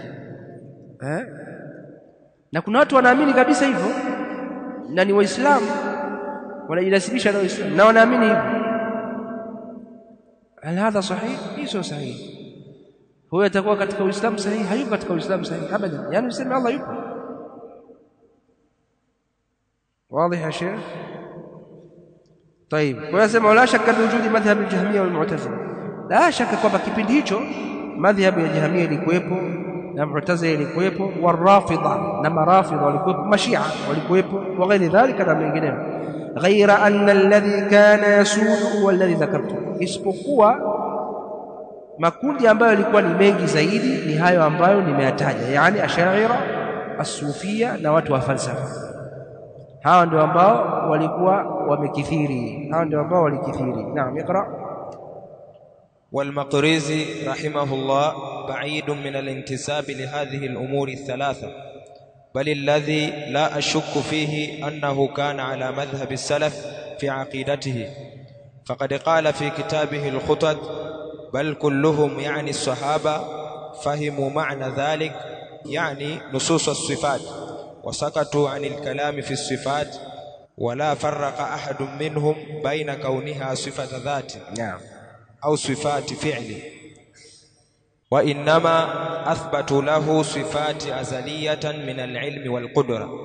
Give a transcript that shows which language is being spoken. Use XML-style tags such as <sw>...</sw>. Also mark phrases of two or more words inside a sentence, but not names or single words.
<sw>Na kuna watu wanaamini kabisa hivyo na ni Waislamu, wanajinasibisha na Waislamu na wanaamini hivyo.</sw> <ar>هل هذا صحيح?</ar> <sw>Hiyo sahihi. Huyo atakuwa katika Uislamu sahihi? Hayuko katika Uislamu sahihi abadan. Yani useme Allah yupo.</sw> <ar>واضح يا شيخ؟ طيب ويسمى ولا شك بوجود مذهب الجهمية والمعتزلة. لا شك</ar> <sw>kwamba kipindi hicho madhhabu ya Jahmiyya ilikuwepo na Mu'tazila ilikuwepo, warafidha na marafidha walikuwepo, mashia walikuwepo,</sw> <ar>وغير ذلك</ar> <sw>na mengineyo.</sw> <ar>غير أن الذي كان يسود هو الذي ذكرت,</ar> <sw>isipokuwa makundi ambayo yalikuwa ni mengi zaidi ni hayo ambayo nimeyataja, yani Ash'ariyya, As-Sufiyya na watu wa falsafa. Hao ndio ambao walikuwa wamekithiri, hao ndio ambao walikithiri. Naam, ikra.</sw> <ar>والمقريزي رحمه الله بعيد من الانتساب لهذه الأمور الثلاثة، بل الذي لا أشك فيه أنه كان على مذهب السلف في عقيدته، فقد قال في كتابه الخطط: بل كلهم يعني الصحابة فهموا معنى ذلك، يعني نصوص الصفات، وسكتوا عن الكلام في الصفات، ولا فرق أحد منهم بين كونها صفة ذات أو صفات فعل، وإنما أثبتوا له صفات أزلية من العلم والقدرة.</ar>